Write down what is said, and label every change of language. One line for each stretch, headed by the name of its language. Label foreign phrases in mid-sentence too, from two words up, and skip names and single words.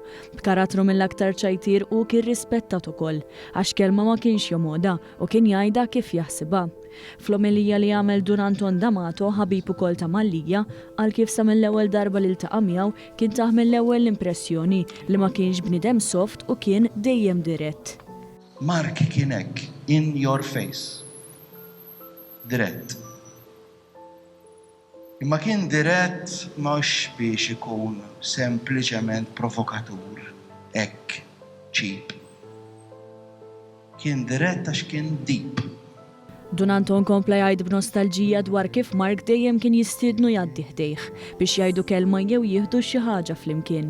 Maltese: B'karattru mill-aktar ċajtir u kien rispettat ukoll għax kelma ma kienx jomoda u kien jgħidha kif jaħsibha. Fl-omilija li għamel durant D'Amato ħabib ukoll ta' Malija għal kif sa mill-ewwel darba li ltaqa' miegħu kien taħ mill-ewwel l-impressjoni li ma kienx bniedem soft u kien dejjem dirett. Mark kien hekk
English: in your face.
Maltese: Dirett. Imma kien dirett mhux biex ikun sempliċement provokatur, hekk cheap. Kien dirett għax kien deep. Donanto nkompla jgħid b'nostalġija dwar kif Mark dejjem kien jistiednu jgħaddi ħdejh biex jgħidu kelma jew jieħdu xi ħaġa flimkien.